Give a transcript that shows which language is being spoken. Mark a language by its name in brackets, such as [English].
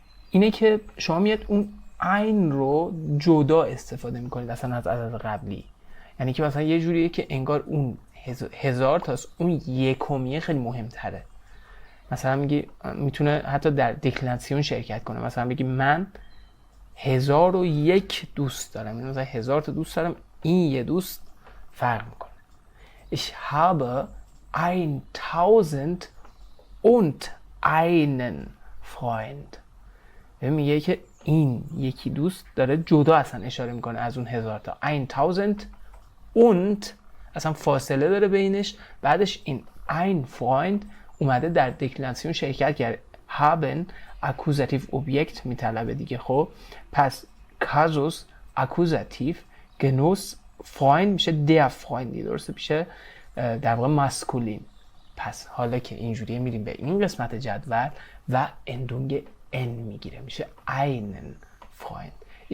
[Persian] اینه که شما میاد اون عین رو جدا استفاده میکنید اصلا از عدد قبلی، یعنی که مثلا یه جوریه که انگار اون 1000 تاست، اون یکمیه خیلی مهمتره. مثلا میگی میتونه حتی در دکلیناسیون شرکت کنه، مثلا بگی من 1001 دوست دارم، یعنی مثلا 1000 تا دوست دارم، این یه دوست فرق میکنه. [German] Ich habe 1000 und einen Freund. [Persian] میگه که این یکی دوست داره جدا اصلا اشاره میکنه از اون 1000 تا [German] 1000 und [Persian] اصلا فاصله داره بینش، بعدش این [German] ein Freund [Persian] اومده در دکلیناسیون شرکت کرده. haben akkusativ objekt میطلبه دیگه. خب پس [German] Kasus akkusativ، [Persian] Genuss Freund میشه [German] der Freund، [Persian] درسته میشه در واقع ماسکولین. پس حالا که اینجوریه میریم به این قسمت جدول و اندونگ n میگیره، میشه [German] einen Freund.